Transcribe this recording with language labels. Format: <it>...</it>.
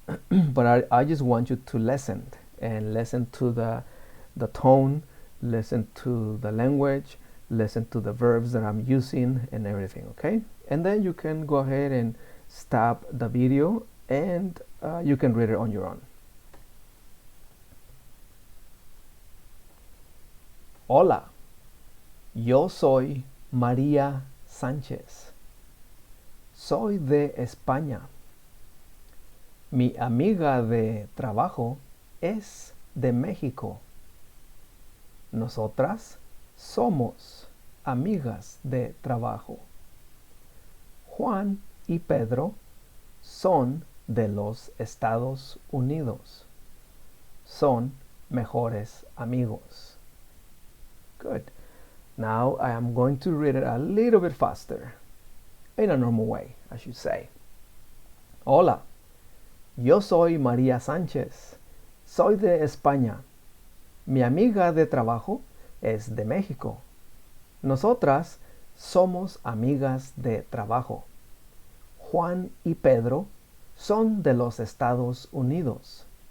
<en>But I just want you to listen and listen to the tone, listen to the language, listen to the verbs that I'm using and everything, okay? And then you can go ahead and stop the video and you can read it on your own.</en> <es>Hola, yo soy María Sánchez. Soy de España. Mi amiga de trabajo es de México. Nosotras somos amigas de trabajo. Juan y Pedro son de los Estados Unidos. Son mejores amigos.</es> <en>Good. Now I am going to read it a little bit faster. In a normal way, I should say.</en> <es>Hola, yo soy María Sánchez. Soy de España. Mi amiga de trabajo es de México. Nosotras somos amigas de trabajo. Juan y Pedro son de los Estados Unidos.</es>